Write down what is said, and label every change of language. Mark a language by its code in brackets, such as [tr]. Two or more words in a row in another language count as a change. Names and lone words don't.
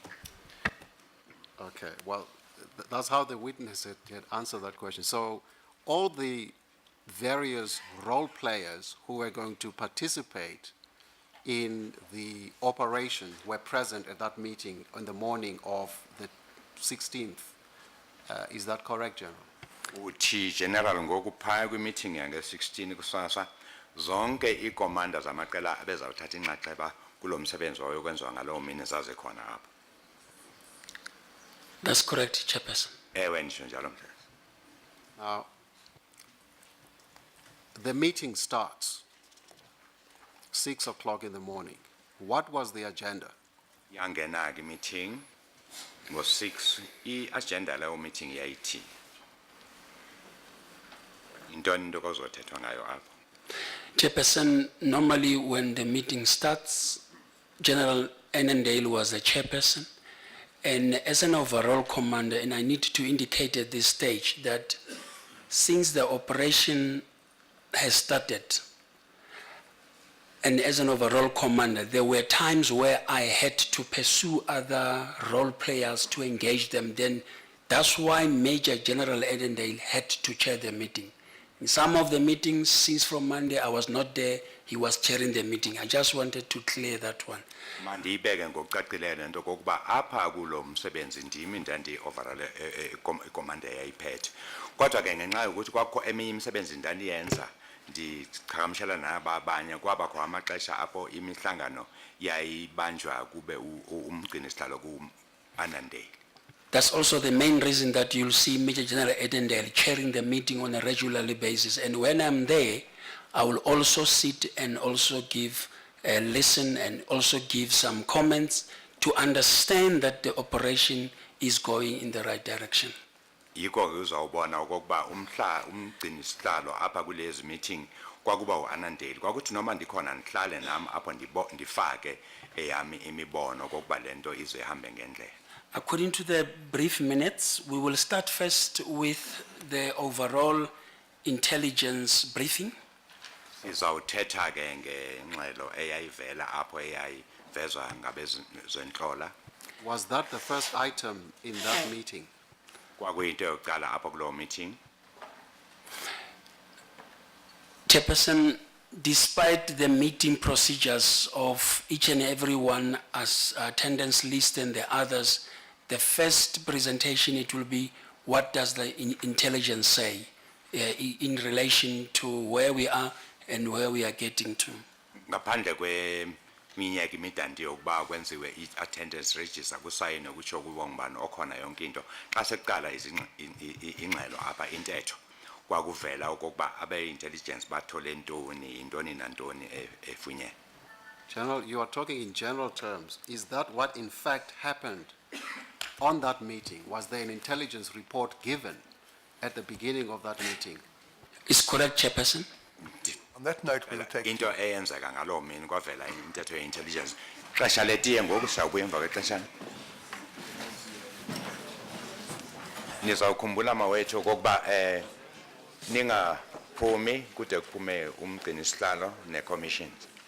[en] Okay, well, that's how the witness had answered that question. So all the various role players who were going to participate in the operation were present at that meeting on the morning of the 16th. Is that correct, General? [xh] Uthi General ngokuphaya kwi-meeting yange-16 kusasa zonke ii-commanders zamaqela abezawuthatha inxaxheba kulo msebenzi wayokwenziwa ngalowo mini zaze khona apho. [en] That's correct, Chairperson. [xh] Ewe ndisho njalo mhlezi. [en] Now, the meeting starts 6 o'clock in the morning. What was the agenda? [xh] Yangena ke meeting ngo-6 i-agenda leyo meeting yayithi. Intoni into kozothethwa ngayo apho? [en] Chairperson, normally when the meeting starts, General Annandale was the chairperson, and as an overall commander, and I need to indicate at this stage that since the operation has started, and as an overall commander, there were times where I had to pursue other role players to engage them. Then that's why Major General Annandale had to chair the meeting. In some of the meetings, since from Monday I was not there, he was chairing the meeting. I just wanted to clear that one. [xh] Mandiyibeke ngokucacileyo into kokuba apha kulo msebenzi ndimi ndandi- [en] overall icommander [xh] yayiphethe. Kodwa ke ngenxa yokuthi kwakho eminye imisebenzi ndandiyenza ndiqhagamshela naba abanye kwabakho amaxesha apho imihlangano yayibanjwa kube umgcini sihlalo ku-Annandale. [en] That's also the main reason that you'll see Major General Edendale chairing the meeting on a regularly basis. And when I'm there, I will also sit and also listen and also give some comments to understand that the operation is going in the right direction. [xh] Yiko ke uzawubona okokuba umgcini sihlalo apha kulezi meeting kwakuba u-Annandale. Kwakuthi noma ndikhona ndihlale nami apho ndifake eyami imibono okokuba lento ize ihambe ngendlela. [en] According to the brief minutes, we will start first with the overall intelligence briefing. [xh] Sizawuthetha ke ngengxelo eyayivela apho eyayivezwa ngabezenhlola. [en] Was that the first item in that meeting? [xh] Kwakuyinto yokuqala apho kulowo meeting. [en] Chairperson, despite the meeting procedures of each and every one as attendance list and the others, the first presentation, it will be what does the intelligence say in relation to where we are and where we are getting to. [xh] ngaphandle kweminyaka imidanti yokuba kwenziwe i- [en] attendance register [xh] kusayinwe kutsho kuba ngubani okhona yonke into xa sekuqala ingxelo apha intetho kwakuvela okokuba abe-intelligence bathole ntoni yintoni nantoni efunyenwe. [en] General, you are talking in general terms. Is that what in fact happened on that meeting? Was there an intelligence report given at the beginning of that meeting? Is correct, Chairperson? On that note, we'll take. [xh] Into eyenzeka ngaloo mini kwavela intetho ye-intelligence. Xesha letiye ngoku sawubuya emva kwexeshana. Nizawukhumbula mawethu okokuba ningaphumi kude kuphume umgcini sihlalo ne-commissions.